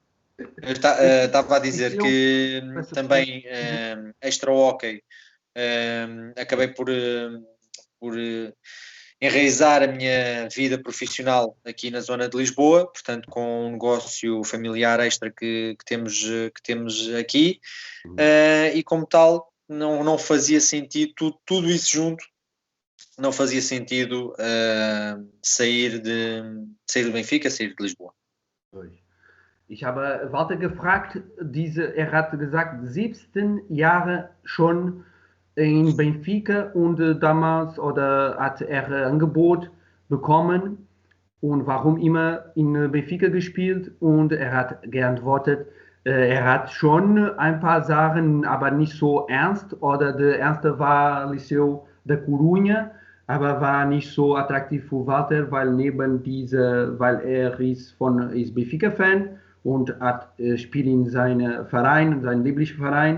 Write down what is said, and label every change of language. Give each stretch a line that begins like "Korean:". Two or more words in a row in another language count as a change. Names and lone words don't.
Portuguese: Eu estava a dizer que também extra hockey, acabei por enraizar a minha vida profissional aqui na zona de Lisboa, portanto com um negócio familiar extra que temos aqui, e como tal não fazia sentido, tudo isso junto, não fazia sentido sair do Benfica, sair de Lisboa.
German: Ich habe Walter gefragt, hat gesagt, 17 Jahre schon in Benfica, und damals hat Angebot bekommen, und warum immer in Benfica gespielt, und hat geantwortet, hat schon ein paar Sachen, aber nicht so ernst, oder der erste war Liceu da Corunha, aber war nicht so attraktiv für Walter, weil ist Benfica-Fan und spielt in seinem Verein, seinem Lieblingsverein.